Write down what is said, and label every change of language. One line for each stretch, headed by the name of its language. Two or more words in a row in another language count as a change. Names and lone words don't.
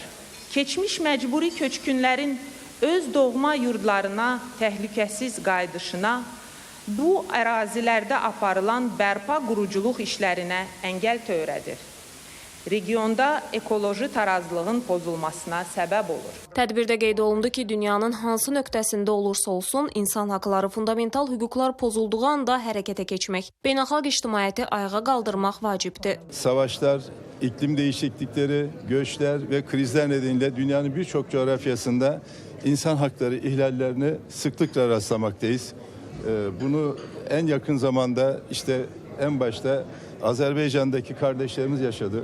Azerbaijani: Keçmiş məcburi köçkünlərin öz doğma yurdlarına təhlükəsiz qayıdışına, bu ərazilərdə aparılan bərpa quruculuq işlərinə əngəl törədir. Regionda ekoloji tarazlığın pozulmasına səbəb olur. Tədbirdə qeyd olundu ki, dünyanın hansı nöqtəsində olursa olsun, insan haqları, fundamental hüquqlar pozulduğu anda hərəkətə keçmək, beynəlxalq ictimaiyyəti ayağa qaldırmaq vacibdir.
Turkish: Savaşlar, iklim değişiklikleri, göçler ve krizler nedeniyle dünyanın birçok coğrafyasında insan hakları ihlallerine sıklıkla rastlamaktayız. Bunu en yakın zamanda işte en başta Azerbaycan'daki kardeşlerimiz yaşadı.